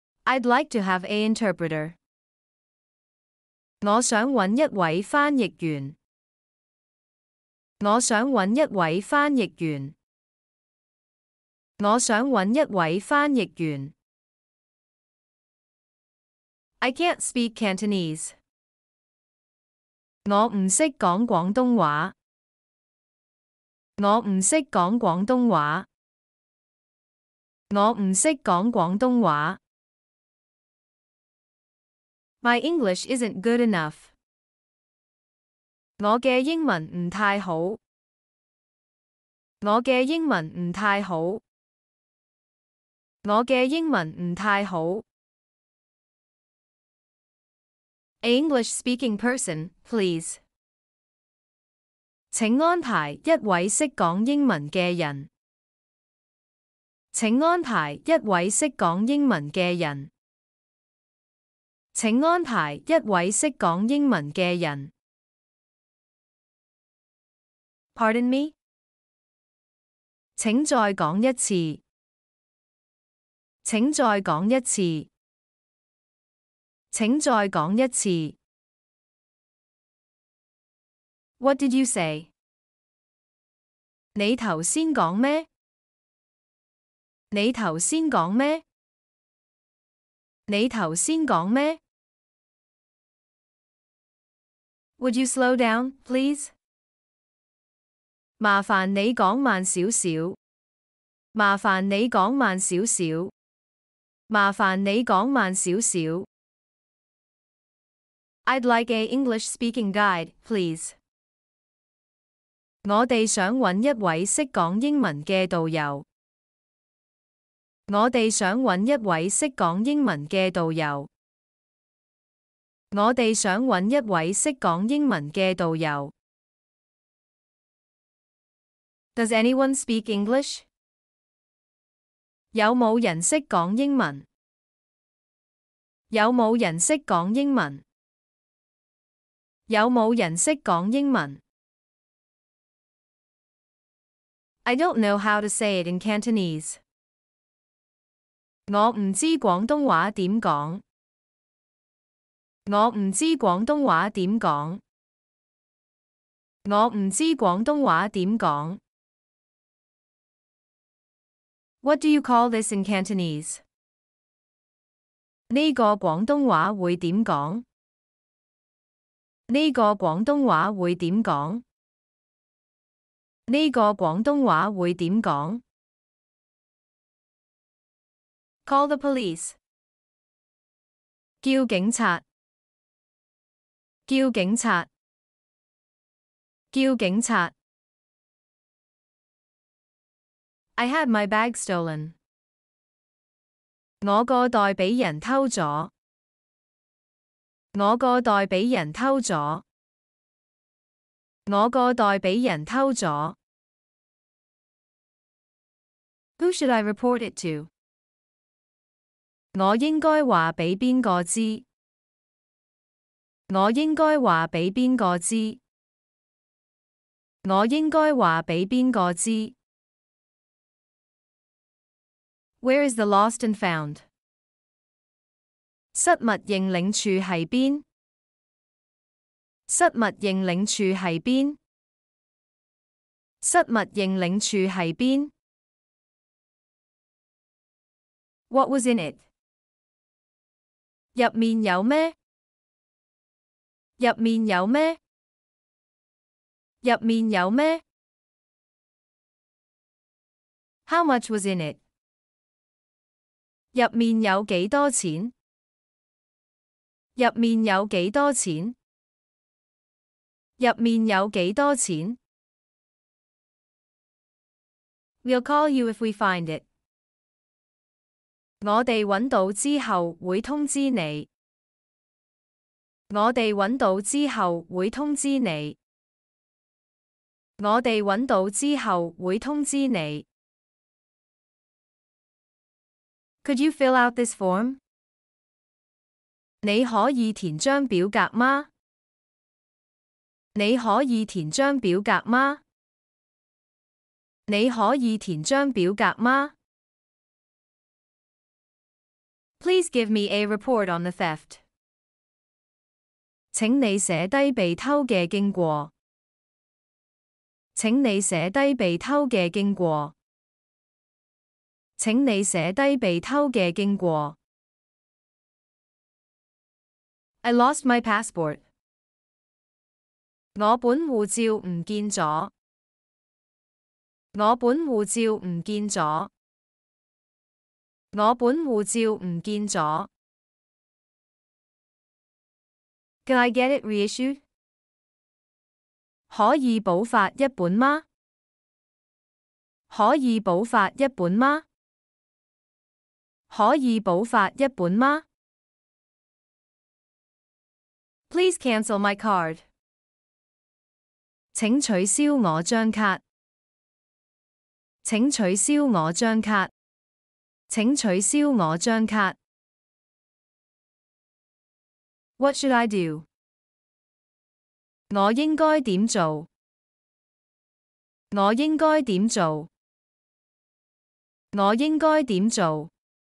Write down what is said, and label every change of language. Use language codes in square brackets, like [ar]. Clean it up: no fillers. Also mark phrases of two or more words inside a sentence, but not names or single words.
[en] I'd like to have a interpreter. [yue] 我想搵一位翻譯員。我想搵一位翻譯員。我想搵一位翻譯員。 [en] I can't speak Cantonese. [yue] 我唔識講廣東話。我唔識講廣東話。我唔識講廣東話。 [en] My English isn't good enough. [yue] 我嘅英文唔太好。我嘅英文唔太好。我嘅英文唔太好。 [en] A English-speaking person, please. [yue] 請安排一位識講英文嘅人。請安排一位識講英文嘅人。請安排一位識講英文嘅人。 [en] Pardon me? [yue] 請再講一次。請再講一次。請再講一次。 [en] What did you say? [yue] 你頭先講咩？你頭先講咩？你頭先講咩？ [en] Would you slow down, please? [yue] 麻煩你講慢少少。麻煩你講慢少少。麻煩你講慢少少。 [en] I'd like a English-speaking guide, please. [yue] 我哋想搵一位識講英文嘅導遊。我哋想搵一位識講英文嘅導遊。我哋想搵一位識講英文嘅導遊。 [en] Does anyone speak English? [yue] 有冇人識講英文？有冇人識講英文？有冇人識講英文？ [en] I don't know how to say it in Cantonese. [yue] 我唔知廣東話點講。我唔知廣東話點講。我唔知廣東話點講。 [en] What do you call this in Cantonese? [yue] 呢個廣東話會點講？呢個廣東話會點講？呢個廣東話會點講？ [en] Call the police. [yue] 叫警察。叫警察。叫警察。 [en] I had my bag stolen. [yue] 我個袋俾人偷咗。我個袋俾人偷咗。我個袋俾人偷咗。 [en] Who should I report it to? [yue] 我應該話俾邊個知？我應該話俾邊個知？我應該話俾邊個知？ [en] Where is the lost and found? [yue] 失物認領處係邊？失物認領處係邊？失物認領處係邊？ [en] What was in it? [yue] 入面有咩？入面有咩？入面有咩？ [en] How much was in it? [yue] 入面有幾多錢？入面有幾多錢？入面有幾多錢？ [en] We'll call you if we find it. [yue] 我哋搵到之後會通知你。我哋搵到之後會通知你。我哋搵到之後會通知你。 [en] Could you fill out this form? [yue] 你可以填張表格嗎？你可以填張表格嗎？你可以填張表格嗎？ [en] Please give me a report on the theft. [yue] 請你寫低被偷嘅經過。請你寫低被偷嘅經過。請你寫低被偷嘅經過。 [en] I lost my passport. [yue] 我本護照唔見咗。我本護照唔見咗。我本護照唔見咗。 [en] Can I get it reissued? [yue] 可以補發一本嗎？可以補發一本嗎？可以補發一本嗎？ [en] Please cancel my card. [yue] 請取消我張卡。請取消我張卡。請取消我張卡。 [en] What should I do? [yue] 我應該點做？我應該點做？我應該點做